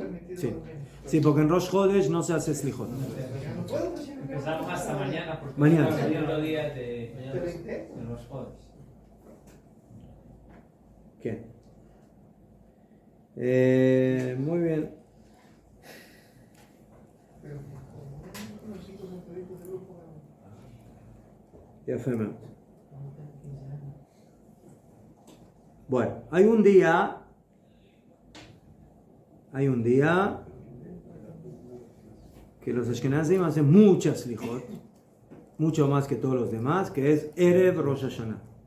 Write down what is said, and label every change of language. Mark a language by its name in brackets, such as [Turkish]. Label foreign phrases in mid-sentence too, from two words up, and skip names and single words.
[Spanish] Sí. Sí, porque en Rosh Chodesh no se hace Slijot. Empezamos hasta mañana, porque Mañana. es el segundo día de los jueves. ¿Qué? Muy bien. [Hebrew] יפה מאוד. [Spanish] Bueno, hay un día que los Ashkenazim hacen muchas slijot, mucho más que todos los demás, que es Erev Rosh Hashanah.